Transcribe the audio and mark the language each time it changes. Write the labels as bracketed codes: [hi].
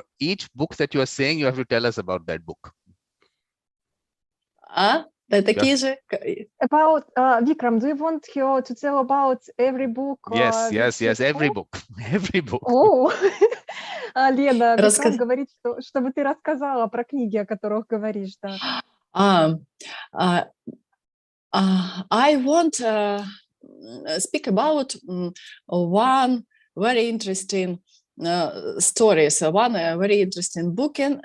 [en] Each book that you are saying, you have to tell us about that book. [ru] Такие же. [en] About Vikram, do you want her to tell about every book? Yes, every book. Every book. [ru] Oh, Лена, Викрам говорит, чтобы ты рассказала про книги, о которых говоришь, да. [en] I want speak about one very interesting stories, one very interesting book.